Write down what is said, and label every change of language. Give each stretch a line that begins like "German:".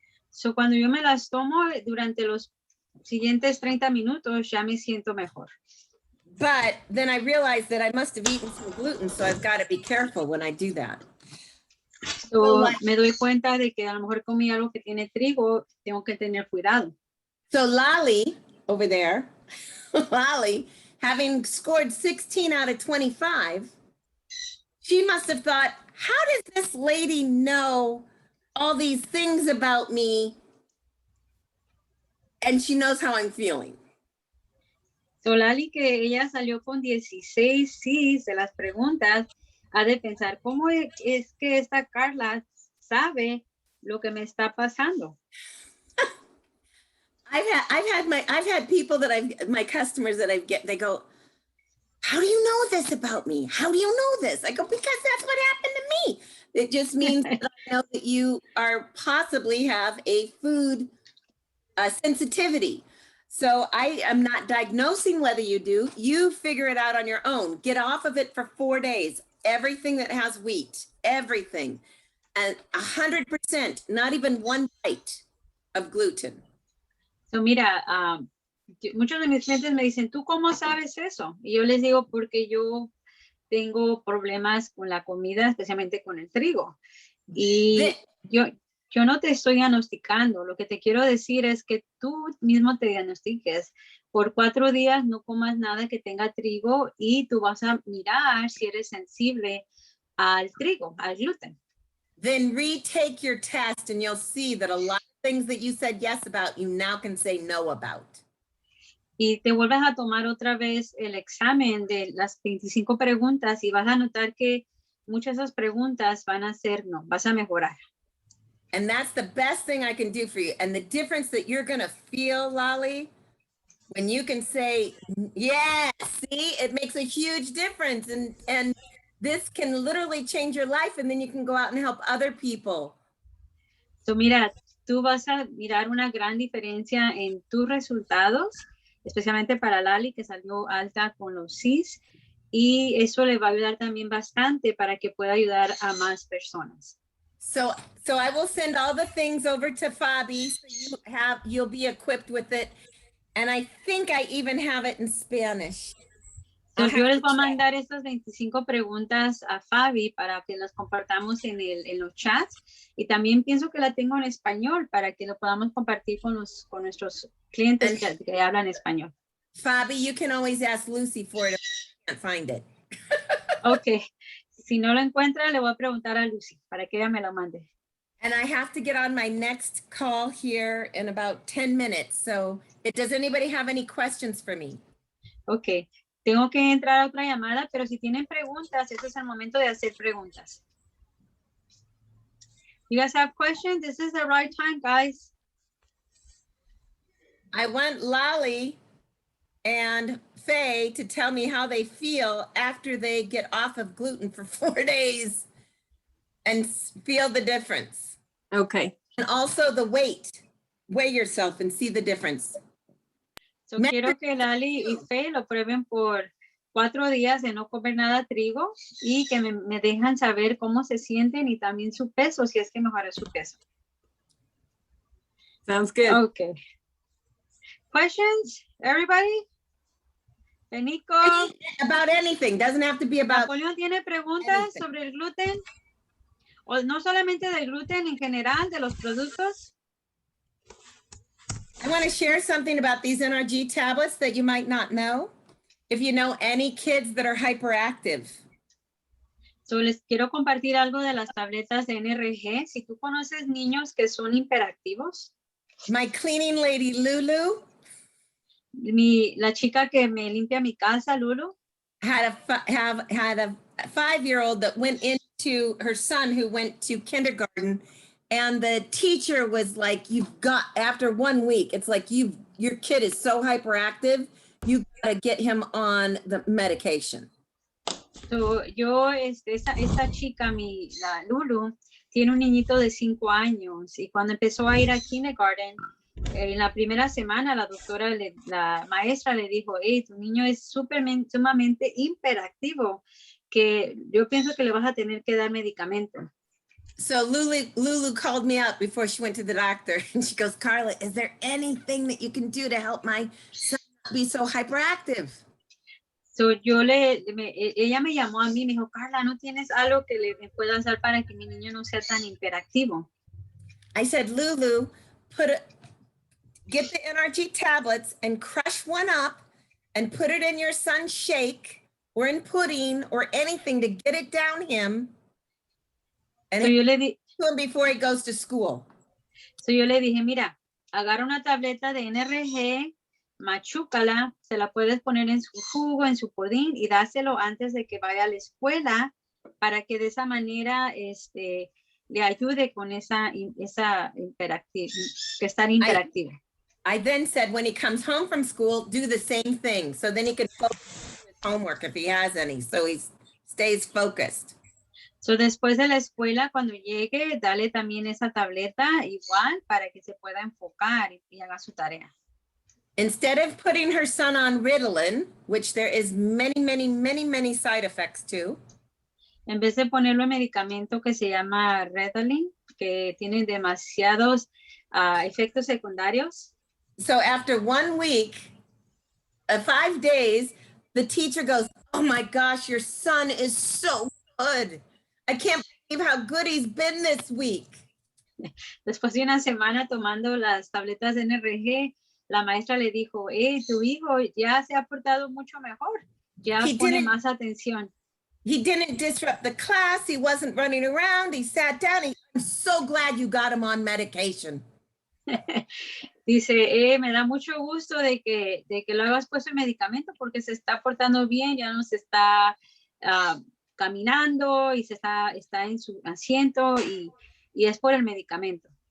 Spanish: So, cuando yo me las tomo durante los siguientes 30 minutos, ya me siento mejor.
English: But then I realized that I must have eaten some gluten, so I've got to be careful when I do that.
Spanish: So, me doy cuenta de que a lo mejor comí algo que tiene trigo, tengo que tener cuidado.
English: So Lolly over there, Lolly, having scored 16 out of 25, she must have thought, how does this lady know all these things about me? And she knows how I'm feeling.
Spanish: So Lali, que ella salió con 16 sí de las preguntas, ha de pensar, ¿cómo es que esta Carla sabe lo que me está pasando?
English: I've had people that my customers that they go, how do you know this about me? How do you know this? I go, because that's what happened to me. It just means that I know that you are possibly have a food sensitivity. So I am not diagnosing whether you do. You figure it out on your own. Get off of it for 4 days. Everything that has wheat, everything. And 100%, not even one bite of gluten.
Spanish: So mira, muchos de mis clientes me dicen, ¿tú cómo sabes eso? Y yo les digo, porque yo tengo problemas con la comida, especialmente con el trigo. Y yo no te estoy diagnosticando. Lo que te quiero decir es que tú mismo te diagnostiques. Por 4 días no comas nada que tenga trigo y tú vas a mirar si eres sensible al trigo, al gluten.
English: Then retake your test and you'll see that a lot of things that you said yes about, you now can say no about.
Spanish: Y te vuelves a tomar otra vez el examen de las 25 preguntas y vas a notar que muchas de esas preguntas van a ser no, vas a mejorar.
English: And that's the best thing I can do for you. And the difference that you're going to feel, Lolly, when you can say, yes, see, it makes a huge difference. And this can literally change your life. And then you can go out and help other people.
Spanish: So mira, tú vas a mirar una gran diferencia en tus resultados, especialmente para Lali, que salió alta con los CIS. Y eso le va a ayudar también bastante para que pueda ayudar a más personas.
English: So I will send all the things over to Fabi so you'll be equipped with it. And I think I even have it in Spanish.
Spanish: So yo les voy a mandar estas 25 preguntas a Fabi para que las compartamos en los chats. Y también pienso que la tengo en español para que lo podamos compartir con nuestros clientes que hablan español.
English: Fabi, you can always ask Lucy for it if you can't find it. Ok.
Spanish: Si no lo encuentra, le voy a preguntar a Lucy para que ella me lo mande.
English: And I have to get on my next call here in about 10 minutes. So does anybody have any questions for me? Ok.
Spanish: Tengo que entrar a otra llamada, pero si tienen preguntas, este es el momento de hacer preguntas.
English: You guys have questions? This is the right time, guys. I want Lolly and Faye to tell me how they feel after they get off of gluten for 4 days and feel the difference. Okay. And also the weight. Weigh yourself and see the difference.
Spanish: So quiero que Lali y Faye lo prueben por 4 días de no comer nada trigo y que me dejan saber cómo se sienten y también su peso, si es que mejora su peso.
English: Sounds good. Okay. Questions, everybody? Benico. About anything. Doesn't have to be about.
Spanish: Napoleón tiene preguntas sobre el gluten. O no solamente del gluten en general, de los productos.
English: I want to share something about these NRG tablets that you might not know. If you know any kids that are hyperactive.
Spanish: So les quiero compartir algo de las tabletas de NRG. Si tú conoces niños que son hiperactivos.
English: My cleaning lady, Lulu.
Spanish: La chica que me limpia mi casa, Lulu.
English: Had a 5-year-old that went into her son who went to kindergarten, and the teacher was like, after 1 week, it's like your kid is so hyperactive, you gotta get him on the medication.
Spanish: So yo, esta chica, la Lulu, tiene un niñito de 5 años y cuando empezó a ir a kindergarten, en la primera semana la doctora, la maestra le dijo, hey, tu niño es sumamente hiperactivo, que yo pienso que le vas a tener que dar medicamento.
English: So Lulu called me up before she went to the doctor and she goes, Carla, is there anything that you can do to help my son not be so hyperactive?
Spanish: So ella me llamó a mí y me dijo, Carla, ¿no tienes algo que le pueda hacer para que mi niño no sea tan hiperactivo?
English: I said, Lulu, get the NRG tablets and crush one up and put it in your son's shake or in pudding or anything to get it down him and
Spanish: So yo le di,
English: to him before he goes to school.
Spanish: so yo le dije, mira, agarra una tableta de NRG, machúcala, se la puedes poner en su jugo, en su pudín y dáselo antes de que vaya a la escuela para que de esa manera le ayude con esa interactiva, que estar interactiva.
English: I then said when he comes home from school, do the same thing. So then he can focus on his homework if he has any. So he stays focused.
Spanish: So después de la escuela, cuando llegue, dale también esa tableta igual para que se pueda enfocar y haga su tarea.
English: Instead of putting her son on Ritalin, which there is many side effects to,
Spanish: En vez de ponerlo en medicamento que se llama Ritalin, que tiene demasiados efectos secundarios.
English: so after 1 week, 5 days, the teacher goes, oh my gosh, your son is so good. I can't believe how good he's been this week.
Spanish: Después de una semana tomando las tabletas de NRG, la maestra le dijo, tu hijo ya se ha portado mucho mejor, ya pone más atención.
English: He didn't disrupt the class. He wasn't running around. He sat down. I'm so glad you got him on medication.
Spanish: Dice, me da mucho gusto de que lo hayas puesto en medicamento porque se está portando bien, ya no se está caminando y está en su asiento y es por el medicamento.